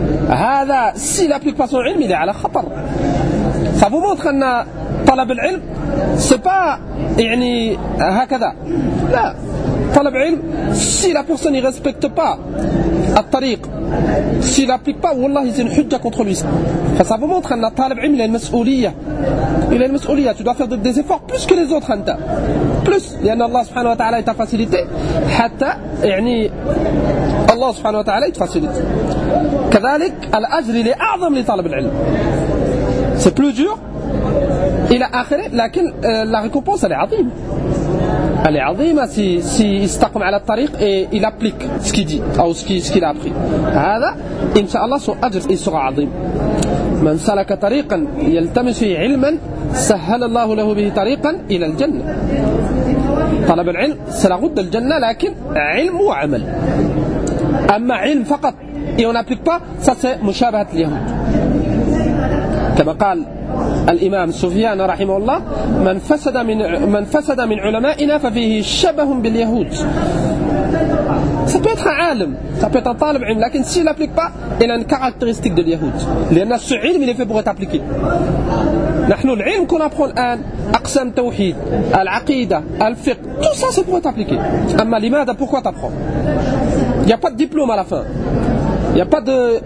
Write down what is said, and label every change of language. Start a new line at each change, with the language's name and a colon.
French: Hada, s'il n'applique pas son ilm, il est à la khatar. Ça vous montre que talab al-ilm, c'est pas, يعني, hakada. Là, talab al-ilm, si la personne ne respecte pas al-tariq, s'il n'applique pas, wallah, il y a une hujja contre lui. Ça vous montre que talab al-ilm, il a une mas'ouliya. Il a une mas'ouliya, tu dois faire des efforts plus que les autres, hanta. Plus,
Arabic: لأن الله سبحانه وتعالى
French: t'a facilité, حتى يعني الله سبحانه وتعالى t'a facilité.
Arabic: كذلك الأجر لأعظم لطالب العلم.
French: C'est plus dur, il a آخر, لكن la récompense elle est عظيمة. Elle est عظيمة si il استقم على الطريق et il applique ce qu'il dit ou ce qu'il a appris.
Arabic: هذا إن شاء الله son أجر il sera عظيم. من سلك طريقا يلتمس فيه علما سهل الله له به طريقا إلى الجنة. طلب العلم سلغد الجنة لكن علم وعمل. أما علم فقط يون أبليك با مشابهة اليهود كما قال الإمام سفيان رحمه الله من فسد من علمائنا ففيه شبه باليهود.
French: Ça peut être un alim, ça peut être un talib ilm, mais s'il n'applique pas, il a une caractéristique de l'yahoud. L'yahna, ce ilm, il est fait pour être appliqué. Nous, l'ilm qu'on apprend maintenant, aqsam tawhid, al-aqida, al-fiqh, tout ça, c'est pour être appliqué. Amma l'imada, pourquoi t'apprends? Il n'y a pas de diplôme à la fin. Il n'y a pas de...